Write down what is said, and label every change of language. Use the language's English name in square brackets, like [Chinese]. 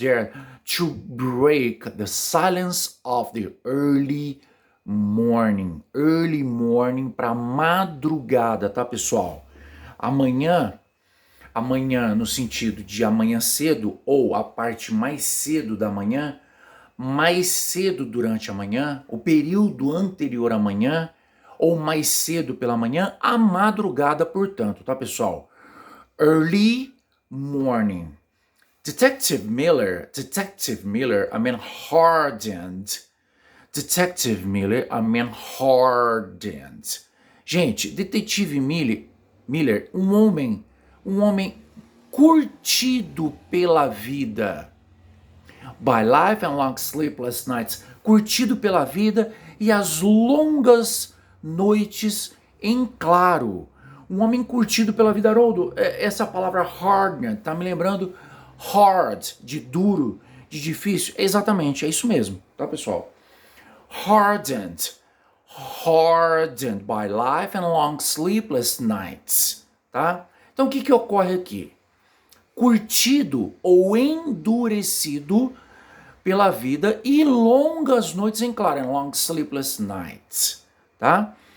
[English] Dared to break the silence of the early morning. [Portuguese] Early morning para madrugada, tá pessoal? Amanhã no sentido de amanhã cedo ou a parte mais cedo da manhã, mais cedo durante a manhã, o período anterior à manhã, ou mais cedo pela manhã, a madrugada, portanto, tá pessoal? [English] Early morning. Detective Miller, I mean hardened. Detective Miller, I mean hardened. [Portuguese] Gente, Detetive Miller, um homem curtido pela vida. [English] By life and long sleepless nights, [Portuguese] curtido pela vida e as longas noites em claro. Um homem curtido pela vida, Haroldo. Essa palavra hard tá me lembrando hard, de duro, de difícil. Exatamente, é isso mesmo, tá pessoal? [English] Hardened, hardened by life and long sleepless nights, tá? [Portuguese] Então o que ocorre aqui? Curtido ou endurecido pela vida e longas noites em claro, [English] and long sleepless nights, [Portuguese] tá?